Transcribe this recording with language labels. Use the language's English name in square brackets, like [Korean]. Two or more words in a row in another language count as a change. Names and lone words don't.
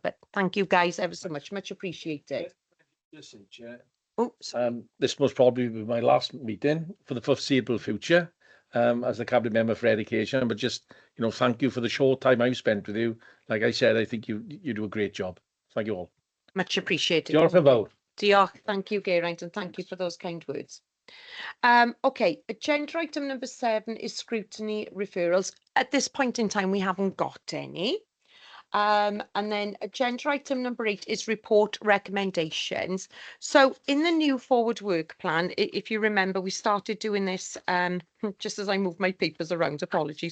[English] But thank you guys ever so much appreciated. Listen, Chair. Oops. This must probably be my last meeting for the foreseeable future as the cabinet member for education. But just, thank you for the short time I've spent with you. Like I said, I think you do a great job. Thank you all. Much appreciated. [Welsh] Diolch yn fawr. Diolch. [English] Thank you, Geraint, and thank you for those kind words. Okay, agenda item number 7 is scrutiny referrals. At this point in time, we haven't got any. And then agenda item number 8 is report recommendations. So in the new forward work plan, if you remember, we started doing this, just as I move my papers around, apologies.